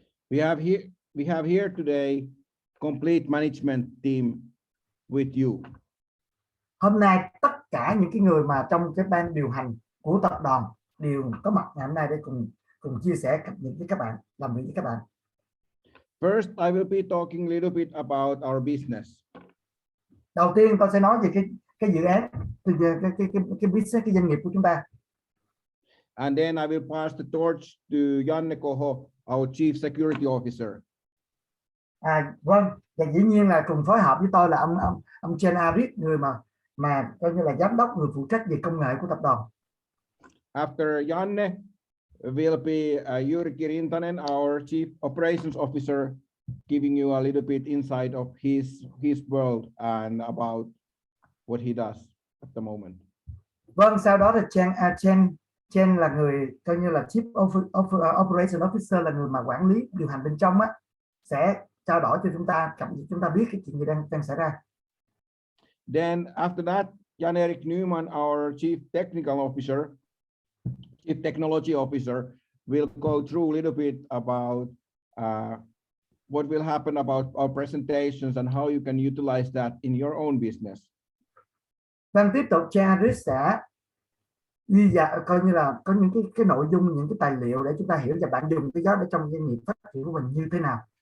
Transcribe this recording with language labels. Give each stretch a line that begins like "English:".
English: We have here today complete management team with you.
Vietnamese: Hôm nay tất cả những cái người mà trong cái ban điều hành của tập đoàn đều có mặt ngày hôm nay để cùng chia sẻ cập nhật với các bạn, làm việc với các bạn.
English: First, I will be talking a little bit about our business.
Vietnamese: Đầu tiên tôi sẽ nói về cái dự án, cái business, cái doanh nghiệp của chúng ta.
English: And then I will pass the torch to Janne Koho, our Chief Security Officer.
Vietnamese: Vâng, và dĩ nhiên là cùng phối hợp với tôi là ông Chen Arit, người mà coi như là giám đốc, người phụ trách về công nghệ của tập đoàn.
English: After Janne will be Jyrki Rintanen, our Chief Operations Officer, giving you a little bit insight of his world and about what he does at the moment.
Vietnamese: Vâng, sau đó là Chen là người coi như là Chief Operations Officer, là người mà quản lý điều hành bên trong á, sẽ trao đổi cho chúng ta biết cái chuyện gì đang xảy ra.
English: Then after that, Jan-Erik Newman, our Chief Technology Officer, will go through a little bit about what will happen about our presentations and how you can utilize that in your own business.
Vietnamese: Vâng, tiếp tục Chen sẽ ghi dạ, coi như là có những cái nội dung, những cái tài liệu để chúng ta hiểu và bạn dùng cái đó để trong doanh nghiệp phát triển của mình như thế nào.